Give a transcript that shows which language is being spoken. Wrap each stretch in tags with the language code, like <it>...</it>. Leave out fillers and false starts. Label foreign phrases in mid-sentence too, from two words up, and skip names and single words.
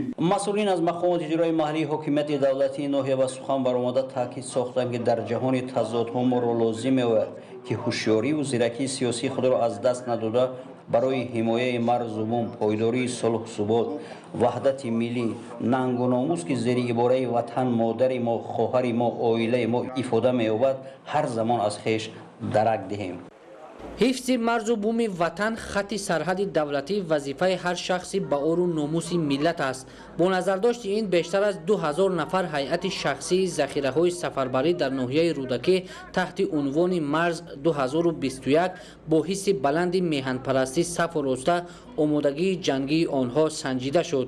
<tg>масъулин аз мақомоти иҷрои маҳаллии ҳокимияти давлатии ноҳия ба сухан баромада таъкид сохтанд ки дар ҷаҳони тазодҳо моро лозим меояд ки ҳушёриву зиракии сиёсии худро аз даст надода барои ҳимояи марзумум, пойдории сулҳу субот, ваҳдати миллӣ, нангу номус ки зери ибораи ватан модари мо, хоҳари мо, оилаи мо ифода меёбад, ҳар замон аз хеш дарак диҳем.</tg> <fa>حفظ مرز و بوم وطن خط سرحد دولتی وظیفه هر شخصی با اور و ناموس ملت است. با نظرداشت این بیشتر از 2000 نفر هیئت شخصی ذخیره‌های سفربری در ناحیه رودکی تحت عنوان مرز 2021 با حس بلند میهن‌پرستی صف و راسته آمادگی جنگی آنها سنجیده شد.</fa>